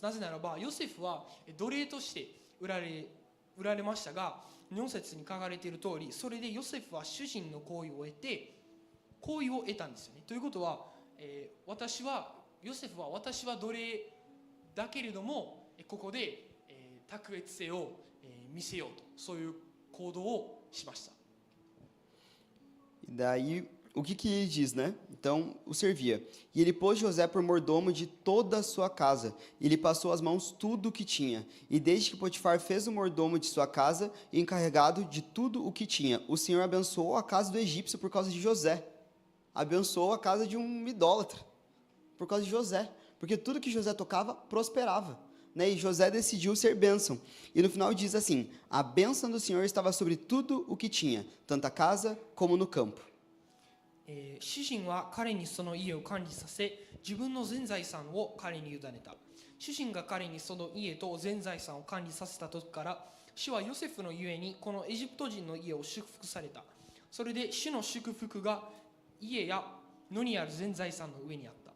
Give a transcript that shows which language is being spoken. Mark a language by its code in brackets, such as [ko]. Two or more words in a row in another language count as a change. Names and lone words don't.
[ja] なぜならばヨセフは奴隷として売られましたが、4節に書かれている通り、それでヨセフは主人の好意を得たんですよね。ということは、ヨセフは私は奴隷だけれどもここで卓越性を見せようと、そういう行動をしました。 [pt] E daí, o que ele diz, né? Então, o servia. E ele pôs José por mordomo de toda a sua casa, e lhe passou às mãos tudo o que tinha. E desde que Potifar fez o mordomo de sua casa, e encarregado de tudo o que tinha, o Senhor abençoou a casa do egípcio por causa de José. Abençoou a casa de um idólatra, por causa de José. Porque tudo que José tocava, prosperava. Né? E José decidiu ser bênção. E no final diz assim, a bênção do Senhor estava sobre tudo o que tinha, tanto a casa como no campo. [ja] 主人は彼にその家を管理させ、自分の全財産を彼に委ねた。主人が彼にその家と全財産を管理させた時から、主はヨセフのゆえにこのエジプト人の家を祝福された。それで主の祝福が家や野にある全財産の上にあった。